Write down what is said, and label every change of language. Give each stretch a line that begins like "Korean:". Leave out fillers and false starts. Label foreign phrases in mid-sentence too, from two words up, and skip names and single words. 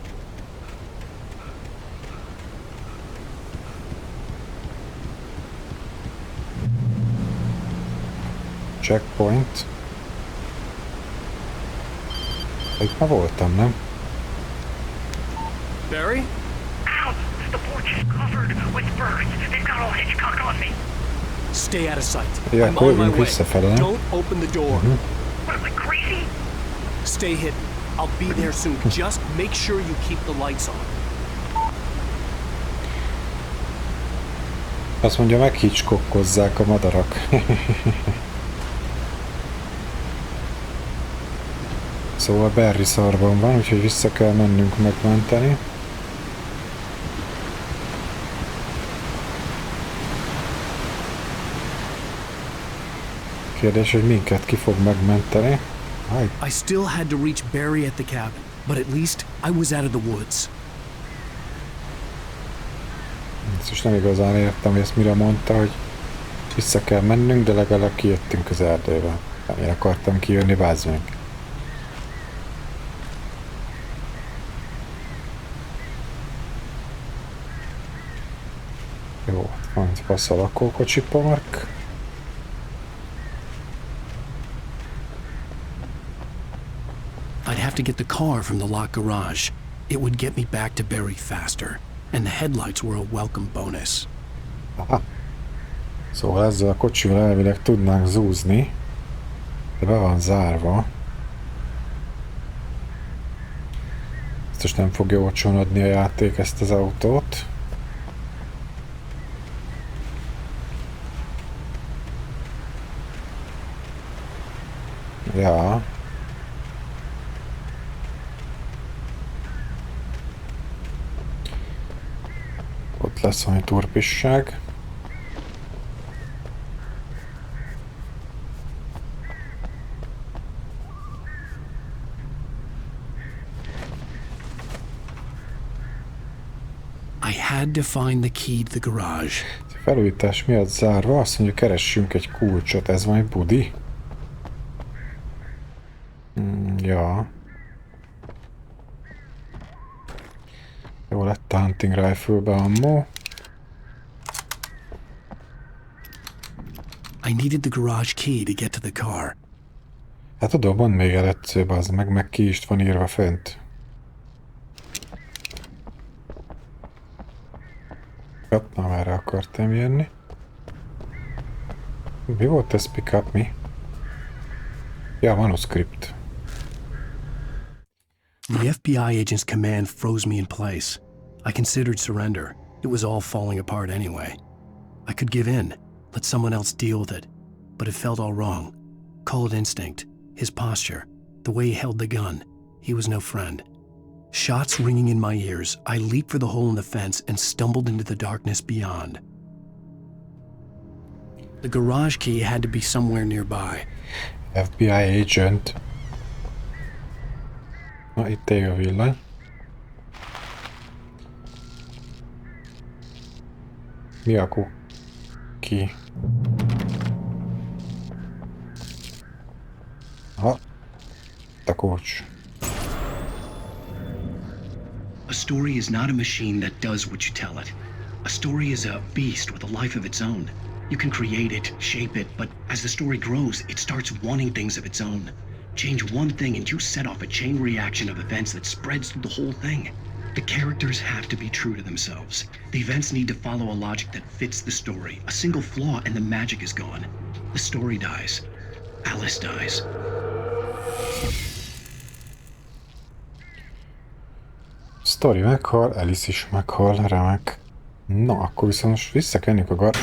Hungarian: Checkpoint. Itt már voltam, nem? Barry? Ow!
English: The porch is covered with birds. They've got all Hitchcock on me. Stay out of sight.
Hungarian: Ja,
English: I'm
Hungarian: akkor
English: on my
Hungarian: jövünk
English: way.
Hungarian: visszafele, nem?
English: Don't open the door. What am I, crazy? Stay hidden. I'll be there soon. Just make sure you keep the lights on.
Hungarian: Azt mondja, meghicskokkozzák a madarak. Szóval Barry szarban van, úgyhogy vissza kell mennünk megmenteni. Kérdés, hogy minket ki fog megmenteni.
English: I still had to reach Barry at the cabin, but at least I was out of the woods.
Hungarian: Ezt is nem igazán értem, hogy ezt mire mondta, hogy vissza kell mennünk, de legalább kijöttünk az erdőbe. Nem én akartam kijönni, bázd meg. Jó, van egy passz a lakókocsi park.
English: I'd have to get the car from the locked garage. It would get me back to Barry faster, and the headlights were a welcome bonus. Aha.
Hungarian: Szóval ezzel a kocsival elvileg tudnánk zúzni, de be van zárva. Biztos nem fogja olcsón adni a játék ezt az autót. Ja. Ott lesz valami turpisság.
English: I had to find the key to the garage.
Hungarian: Felújítás miatt zárva, azt mondja, keressünk egy kulcsot. Ez valami budi? Ja. Jó lett a
English: hunting rifle-
Hungarian: be ammo.
English: I needed the garage key to get to the car.
Hungarian: Hát tudom, mondd még el egyszer, az meg ki is van írva fent. Jobb, na erre akartam jönni. Mi volt ez?
English: Pick up
Hungarian: mi? Ja, manuscript.
English: The FBI agent's command froze me in place. I considered surrender. It was all falling apart anyway. I could give in, let someone else deal with it, but it felt all wrong. Call it instinct, his posture, the way he held the gun. He was no friend. Shots ringing in my ears, I leaped for the hole in the fence and stumbled into the darkness beyond. The garage key had to be somewhere nearby. FBI agent.
Hungarian: Na, itt ég a villany. Mi a ki? Ha, a kulcs.
English: A story is not a machine that does what you tell it. A story is a beast with a life of its own. You can create it, shape it, but as the story grows, it starts wanting things of its own. Change one thing and you set off a chain reaction of events that spreads through the whole thing. The characters have to be true to themselves. The events need to follow a logic that fits the story. A single flaw and the magic is gone. The story dies. Alice dies.
Hungarian: Story meghal, Alice is meghal, remek. Na, akkor viszont most visszakenjük a